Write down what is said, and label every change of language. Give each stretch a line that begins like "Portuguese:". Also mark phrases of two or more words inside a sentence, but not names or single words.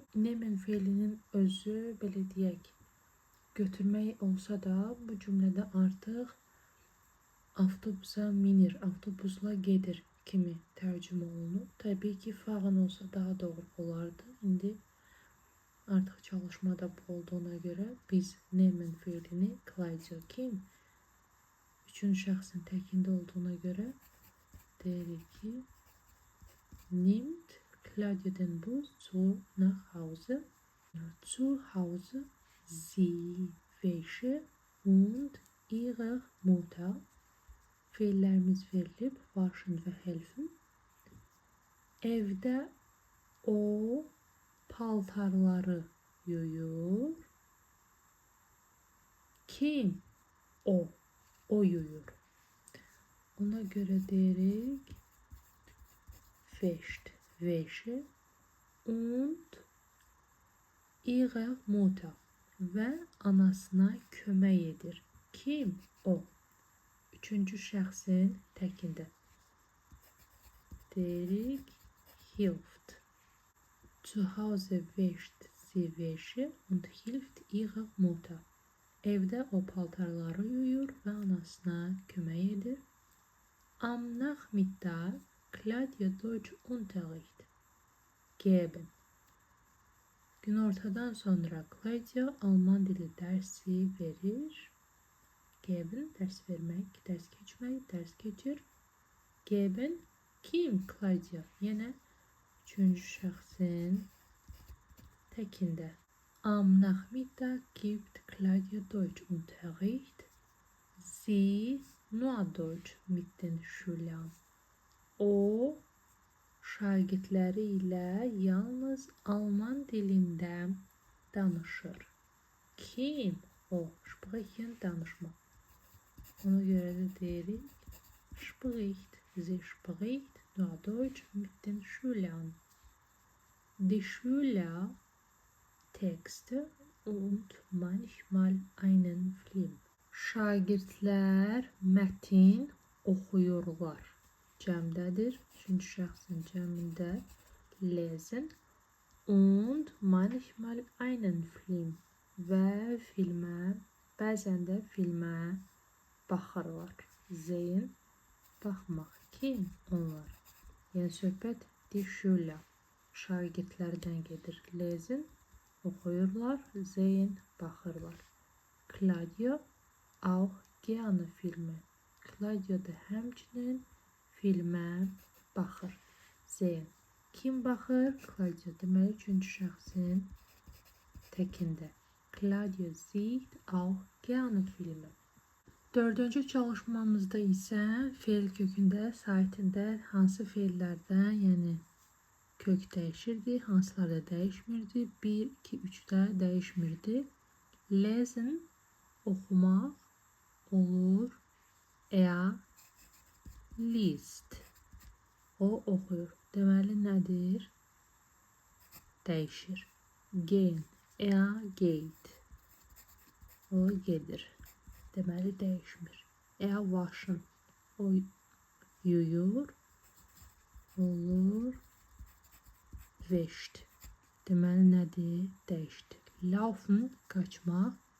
Azerbaijani: Nehmen feilinin özü belə deyək götürmək olsa da bu cümlədə artıq avtobusa minir, avtobusla gedir kimi tərcümə olunub. Təbii ki, fahren olsa daha doğru olardı. İndi artıq çalışmada bu olduğuna görə biz nehmen feilini Claudia kim? Üçüncü şəxsin təkində olduğuna görə deyirik ki
German: nimmt Claudia den Bus nach Hause. Zu Hause sie wäsche und ihre Mutter.
Azerbaijani: Feillərimiz verilib, waschen və helfen. Evdə o paltarları yuyur. Kim? O. O yuyur. Ona görə deyirik
German: wäscht, wäsche und ihre Mutter.
Azerbaijani: Və anasına kömək edir. Kim? O. Üçüncü şəxsin təkində. Deyirik hilft.
German: Zu Hause wäscht sie Wäsche und hilft ihre Mutter.
Azerbaijani: Evdə o paltarları yuyur və anasına kömək edir.
German: Am Nachmittag Claudia Deutsch Unterricht geben.
Azerbaijani: Günortadan sonra Claudia Alman dili dərsi verir. Geben, dərs vermək, dərs keçmək, dərs keçir. Geben, kim? Claudia. Yenə üçüncü şəxsin təkində.
German: Am Nachmittag gibt Claudia Deutsch Unterricht. Sie nur Deutsch mit den Schülern.
Azerbaijani: O şagirdləri ilə yalnız Alman dilində danışır. Kim? O, spricht danışmaq. Ona görə də deyirik spricht.
German: Sie spricht nur Deutsch mit den Schülern. Die Schüler Texte und manchmal einen Film.
Azerbaijani: Şagirdlər mətin oxuyurlar. Cəmdədir. Üçüncü şəxsin cəmində
German: lesen und manchmal einen Film
Azerbaijani: və filmə, bəzən də filmə baxırlar. Sehen baxmaq. Kim? Onlar. Yəni söhbət
German: die Schüler
Azerbaijani: şagirdlərdən gedir. Lesen oxuyurlar, sehen baxırlar.
German: Claudia auch gerne Filme.
Azerbaijani: Claudia da həmçinin filmə baxır. Sehen. Kim baxır? Claudia. Deməli, üçüncü şəxsin təkində.
German: Claudia sieht auch gerne Filme.
Azerbaijani: Dördüncü çalışmamızda isə feil kökündə, saitində hansı feillərdən, yəni kök dəyişirdi, hansılarda dəyişmirdi? 1, 2, 3-də dəyişmirdi. Lesen oxumaq olur. Liest. O oxuyur. Deməli nədir? Dəyişir.
German: Gehen. Geht.
Azerbaijani: O gedir. Deməli dəyişmir. Waschen. O yuyur. Olur. Wäscht. Deməli nədir? Dəyişdi. Laufen. Qaçmaq.